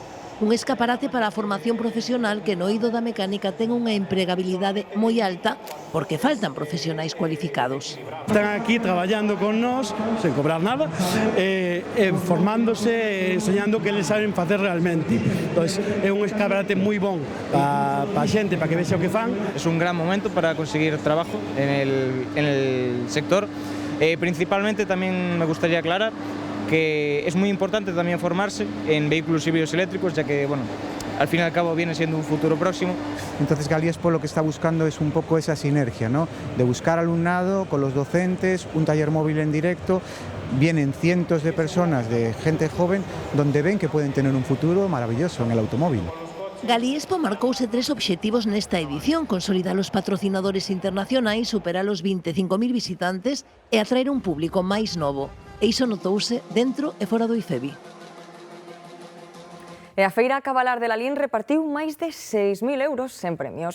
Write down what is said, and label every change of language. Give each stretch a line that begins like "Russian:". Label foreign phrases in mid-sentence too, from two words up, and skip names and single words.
Galician: Un escaparate para a formación profesional que no eido da mecánica ten unha empregabilidade moi alta porque faltan profesionais cualificados. Están aquí traballando con nós, sen cobrar nada, formándose, enseñando que eles saben facer realmente. Entón, é un escaparate moi bon para a xente, para que vexa o que fan.
Spanish: Es un gran momento para conseguir trabajo en el sector. Principalmente también me gustaría aclarar que es muy importante también formarse en vehículos híbridos eléctricos, ya que, bueno, al fin y al cabo viene siendo un futuro próximo. Entonces Galiespo lo que está buscando es un poco esa sinergia, ¿no? De buscar alumnado con los docentes, un taller móvil en directo, vienen cientos de personas, de gente joven, donde ven que pueden tener un futuro maravilloso en el automóvil.
Galician: Galiespo marcouse 3 obxectivos nesta edición: consolidar os patrocinadores internacionais, superar os 25.000 visitantes e atraer un público máis novo. E iso notouse dentro e fora do IFEBI. E a Feira Cabalar de Lalín repartiu máis de 6.000 euros en premios.